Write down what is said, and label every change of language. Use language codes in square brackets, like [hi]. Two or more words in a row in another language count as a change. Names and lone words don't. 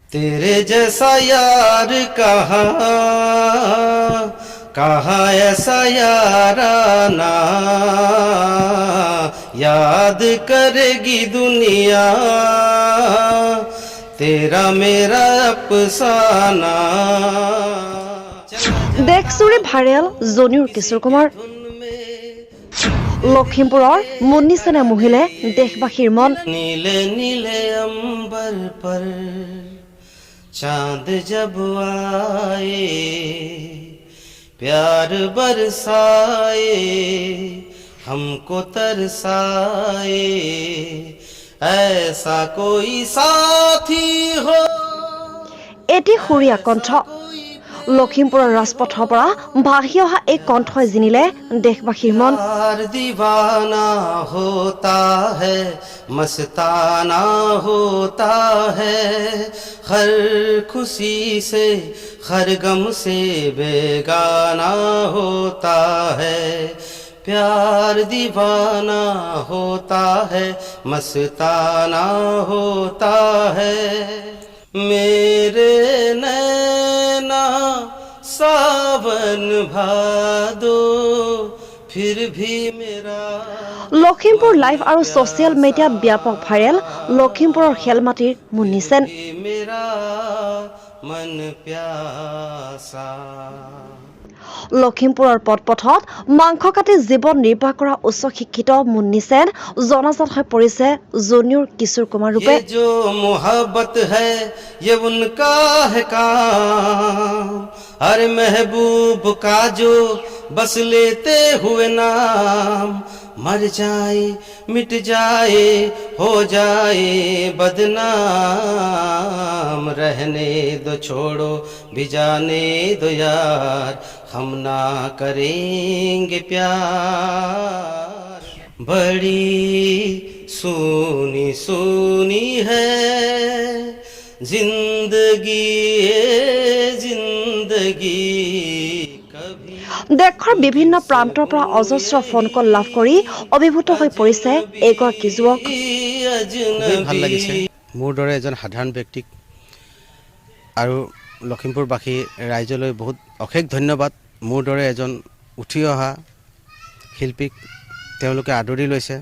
[hi] तेरे जैसा यार कहाँ ऐसा याराना याद करेगी दुनिया तेरा मेरा अफसाना। [as] দেশজুৰি ভাইৰেল জনিউৰ কিশোৰ কুমাৰ। লখিমপুৰৰ মুন্নি সেনে মোহিলে দেশবাসীৰ মন। [hi] नीले नीले अंबर पर चांद जब आए प्यार बरसाए हमको तरसाए ऐसा कोई साथी हो। [as] এটি সুৰীয়া কণ্ঠ। লখিমপুৰৰ ৰাজপথৰ পৰা ভাহি অহা এই কণ্ঠই জিনিলে দেশবাসীৰ মন। [hi] दीवाना होता है मस्ताना होता है हर खुशी से हर गम से बेगाना होता है प्यार दीवाना होता है मस्ताना होता है मेरे नैना सावन भादो फिर भी मेरा। [as] লখিমপুৰ লাইভ আৰু ছচিয়েল মিডিয়াত ব্যাপক ভাইৰেল লখিমপুৰৰ খেলমাটিৰ মুন্নি সেন। [hi] मेरा मन प्यासा। [as] লখিমপুৰৰ পথত মাংস কাটি জীৱন নিৰ্বাহ কৰা উচ্চ শিক্ষিত মুন্নি সেন জনাজাত হৈ পৰিছে জনিউৰ কিশোৰ কুমাৰ ৰূপে। [hi] जो मोहब्बत है ये उनका है काम अरे महबूब का जो बस लेते हुए नाम मर जाए मिट जाए हो जाए बदनाम रहने दो छोड़ो भी जाने दो यार हम ना करेंगे प्यार बड़ी सुनी सुनी है जिंदगी जिंदगी कभी। [as] দেশৰ বিভিন্ন প্ৰান্তৰ পৰা অজস্ৰ ফোন কল লাভ কৰি অভিভূত হৈ পৰিছে এইগৰাকী যুৱক। ভাল লাগিছে মোৰ দৰে এজন সাধাৰণ ব্যক্তিক আৰু লখিমপুৰবাসী ৰাইজলৈ বহুত অশেষ ধন্যবাদ। মোৰ দৰে এজন উঠি অহা শিল্পীক তেওঁলোকে আদৰি লৈছে।